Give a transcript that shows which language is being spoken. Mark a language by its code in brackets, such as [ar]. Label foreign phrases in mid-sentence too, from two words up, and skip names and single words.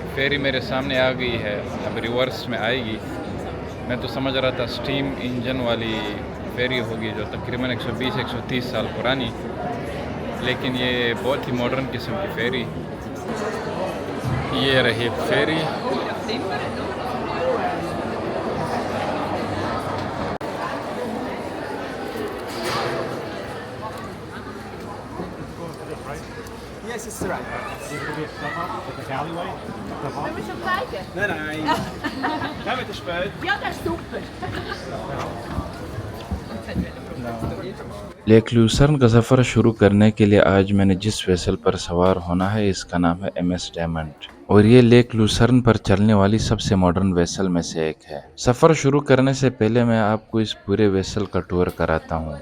[hi] फेरी मेरे सामने आ गई है, अब रिवर्स में आएगी। मैं तो समझ रहा था [en] steam engine [hi] वाली फेरी होगी जो तकरीबन 120-130 साल पुरानी, लेकिन ये बहुत ही मॉडर्न किस्म की फेरी। ये रही फेरी। [en] Yes, it's the right. Is it a bit step up, like a alleyway? Step up? [de] Wollen wir schon zeigen? Nein. Kommen wir spät. Ja, das ist super. [hi] लेक लूसर्न का सफ़र शुरू करने के लिए आज मैंने जिस वेसल पर सवार होना है, इसका नाम है MS डायमंड, और ये लेक लूसर्न पर चलने वाली सबसे [en] modern vessel [hi] में से एक है। सफ़र शुरू करने से पहले मैं आपको इस पूरे वेसल का टूर कराता हूँ।